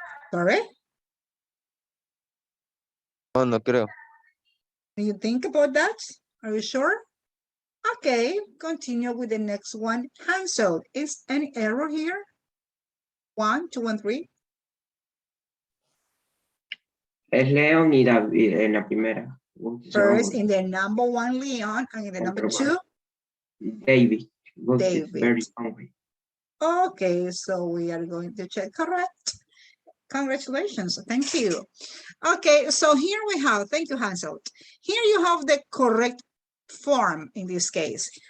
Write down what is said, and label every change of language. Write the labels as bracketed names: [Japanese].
[English] Sorry? [Spanish] No, no creo. [English] Do you think about that? Are you sure? Okay, continue with the next one. Hansel, is any error here? 1, 2, and 3. [Spanish] Es Leon y David en la primera. [English] First, in the number 1, Leon, and in the number 2, David. David. Very hungry. Okay, so we are going to check correct. Congratulations, thank you. Okay, so here we have, thank you, Hansel. Here you have the correct form in this case.